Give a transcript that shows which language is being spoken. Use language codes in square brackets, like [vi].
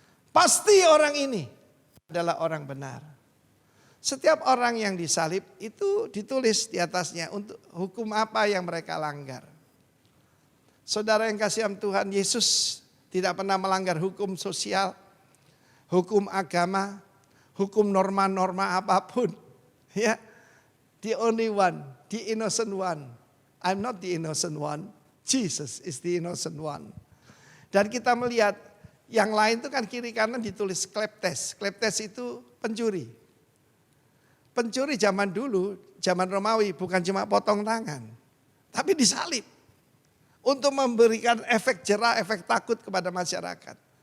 [id] Pasti orang ini adalah orang benar. Setiap orang yang disalib itu ditulis di atasnya untuk hukum apa yang mereka langgar. Saudara yang kasihan Tuhan, Yesus tidak pernah melanggar hukum sosial, hukum agama, hukum norma-norma apapun. [en] Ya, the only one, the innocent one. I'm not the innocent one. Jesus is the innocent one. [id] Dan kita melihat yang lain itu kan kiri kanan ditulis kleptes. Kleptes itu pencuri. Pencuri zaman dulu, zaman Romawi bukan cuma potong tangan. Tapi disalib. Untuk memberikan efek jerah, efek takut kepada masyarakat.